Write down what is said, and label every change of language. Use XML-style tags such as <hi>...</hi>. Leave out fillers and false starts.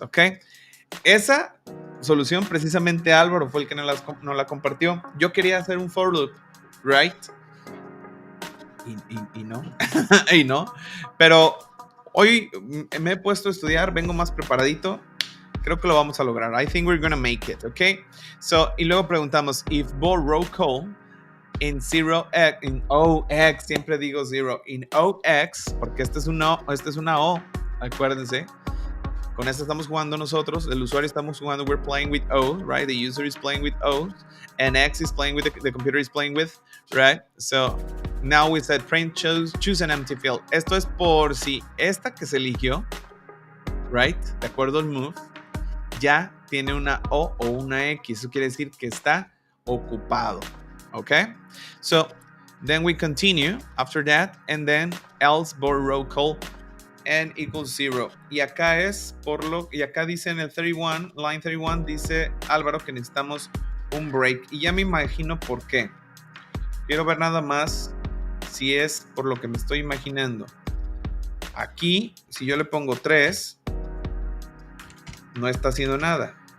<es>Okay, esa solución precisamente Álvaro fue el que nos la compartió. Yo quería hacer un for loop, right? Y no. Y no, pero hoy me he puesto a estudiar, vengo más preparadito. Creo que lo vamos a lograr.</es> <en>I think we're gonna make it, okay?</en> <es>So, y luego preguntamos,</es> <en>if both row call in 0x, in OX,</en> <es>siempre digo 0, in OX, porque esta es una O, acuérdense. Con esta estamos jugando</es> <en>nosotros, el usuario estamos jugando, we're playing with O, right? The user is playing with O, and X is playing with, the computer is playing with, right? So, now we said, print, choose an empty field.</en> <es>Esto es por si esta que se eligió, right? De acuerdo al move, ya tiene una O o una X. Eso quiere decir que está ocupado.</es> <en>Okay? So, then we continue after that, and then else board row call n equals 0.</en> <es>Y acá y acá dice en el 31,</es> <en>line 31,</en> <es>dice Álvaro que necesitamos un break. Y ya me imagino por qué. Quiero ver nada más si es por lo que me estoy imaginando. Aquí, si yo le pongo 3, no está haciendo nada.</es>